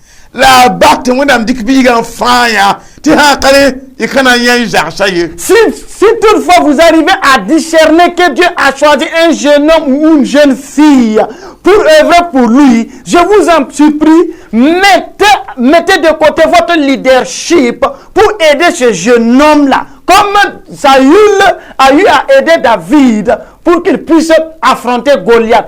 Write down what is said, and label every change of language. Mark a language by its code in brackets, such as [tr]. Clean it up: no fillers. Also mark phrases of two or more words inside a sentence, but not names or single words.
[mos] la bat wẽnnaam dɩk biigã n fãa yã tɩ sã ka ne y ka na n yã n zagsa ye. [fr] Si toutefois vous arrivez à discerner que Dieu a choisi un jeune homme ou une jeune fille pour œuvrer pour lui, je vous en supplie, mettez de côté votre leadership pour aider ce jeune homme-là. Comme Saül a eu à aider David pour qu'il puisse affronter Goliath.